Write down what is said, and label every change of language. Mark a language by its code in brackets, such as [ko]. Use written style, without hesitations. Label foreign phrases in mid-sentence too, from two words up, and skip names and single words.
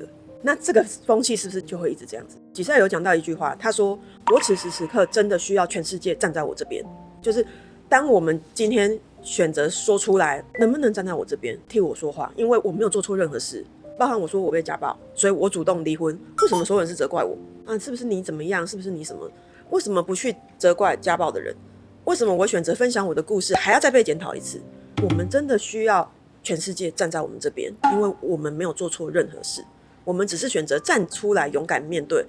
[zh] 那這個風氣是不是就會一直這樣子？吉賽有講到一句話，他說我此時此刻真的需要全世界站在我這邊，就是當我們今天選擇說出來，能不能站在我這邊替我說話？因為我沒有做錯任何事，包含我說我被家暴，所以我主動離婚。為什麼所有人是責怪我啊？是不是你怎麼樣？是不是你什麼？為什麼不去責怪家暴的人？為什麼我選擇分享我的故事還要再被檢討一次？我們真的需要全世界站在我們這邊，因為我們沒有做錯任何事。我們只是選擇站出來，勇敢面对。